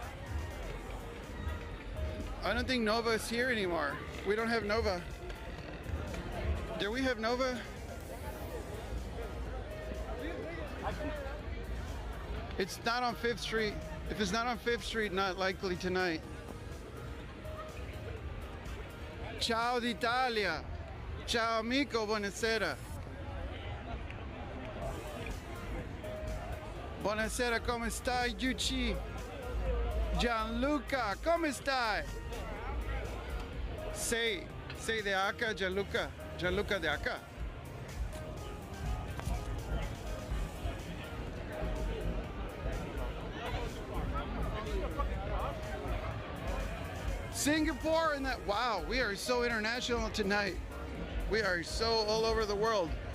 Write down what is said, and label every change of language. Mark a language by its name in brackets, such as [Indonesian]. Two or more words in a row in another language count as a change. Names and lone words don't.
[English] I don't think Nova is here anymore. We don't have Nova. Do we have Nova? It's not on 5th Street. If it's not on 5th Street, not likely tonight. [Italian] Ciao d'Italia. Ciao amico, buonasera. Buonasera, come stai, Yuchi? Gianluca, come stai? [Spanish] Sei de acá, Gianluca. Gianluca de acá. [English] Singapore and that, wow, we are so international tonight. We are so all over the world.